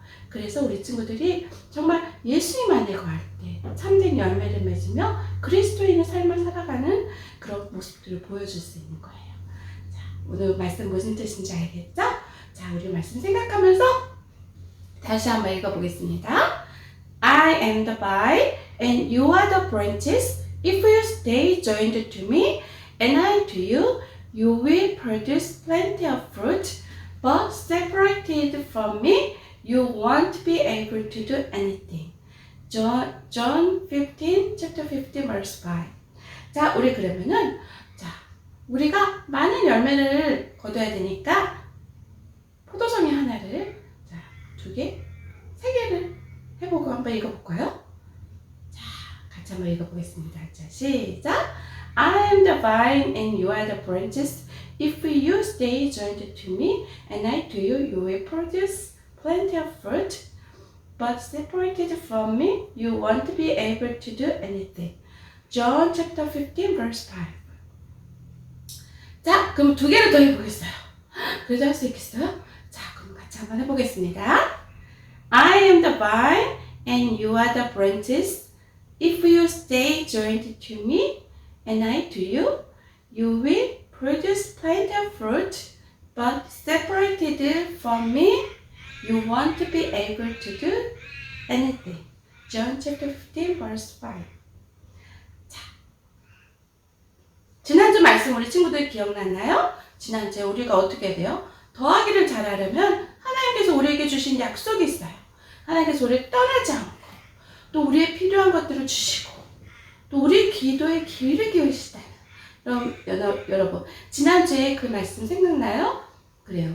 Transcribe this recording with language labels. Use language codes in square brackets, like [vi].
[ko] 그래서 우리 친구들이 정말 예수님 안에 거할 때 참된 열매를 맺으며 그리스도인의 삶을 살아가는 그런 모습들을 보여줄 수 있는 거예요. 자, 오늘 말씀 무슨 뜻인지 알겠죠? 자, 우리 말씀 생각하면서 다시 한번 읽어보겠습니다. [en] I am the vine and you are the branches. If you stay joined to me and I to you, you will produce plenty of fruit. But separated from me, you won't be able to do anything. John 15, chapter 15, verse 5. [ko] 자, 우리 그러면은 우리가 많은 열매를 거둬야 되니까 포도송이 하나를 2개, 3개를 해보고 한번 읽어볼까요? 자, 같이 한번 읽어보겠습니다. 자, 시작! [en] I am the vine and you are the branches. If you stay joined to me and I to you, you will produce plenty of fruit. But separated from me, you won't be able to do anything. John chapter 15, verse 5. [ko] 자, 그럼 2개를 더 해보겠어요. 그래도 할 수 있겠어요? 자, 그럼 같이 한번 해보겠습니다. [en] I am the vine and you are the branches. If you stay joined to me and I to you, you will produce plenty of fruit. But separated from me, you won't be able to do anything. John chapter 15, verse 5. [ko] 자, 지난주 말씀 우리 친구들 기억났나요? 지난주에 우리가 어떻게 해야 돼요? 더하기를 잘하려면 하나님께서 우리에게 주신 약속이 있어요. 하나님께서 우리를 떠나지 않고 또 우리의 필요한 것들을 주시고 또 우리 기도에 귀를 기울이시다는 그럼 여러분 지난주에 그 말씀 생각나요? 그래요.